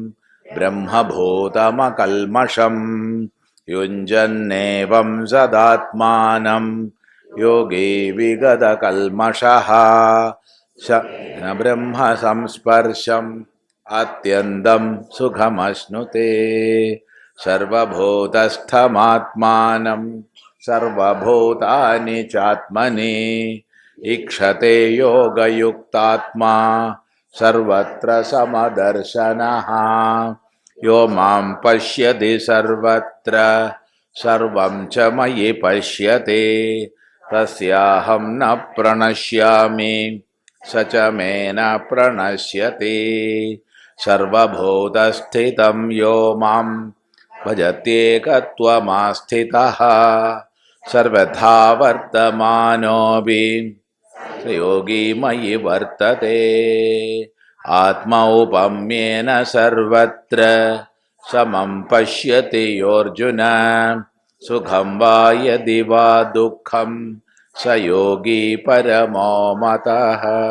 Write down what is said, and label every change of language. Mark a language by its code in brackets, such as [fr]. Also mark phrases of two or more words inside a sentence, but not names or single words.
[sa] ബ്രഹ്മഭൂതമകൽമഷം യുഞ്ജന്നേവം സദാത്മാനം യോഗീ വിഗതകൽമഷഃ ബ്രഹ്മസംസ്പർശം അത്യന്തം സുഖമശ്നുതേ സർവഭൂതസ്ഥമാത്മാനം സർവഭൂതാനി ചാത്മനി ഈക്ഷത്തെ യോഗയുക്താത്മാ സർവത്ര സമദർശനഃ യോ മാം പശ്യതി സർവത്ര സർവം ച മയി പശ്യതി തസ്യാഹം ന പ്രണശ്യാമി സ ച മേ ന പ്രണശ്യതി സർവഭൂതസ്ഥിതം യോ മാം ഭജത്യേകത്വമാസ്ഥിതഃ സർവഥാ വർത്തമാനോപി യോഗി മയി വർത്തത്തെ ആത്മൗപമ്യേന സർവത്ര സമം പശ്യതി യോർജുന സുഖം വാ യദി വാ ദുഃഖം സ യോഗി പരമോ മതഃ.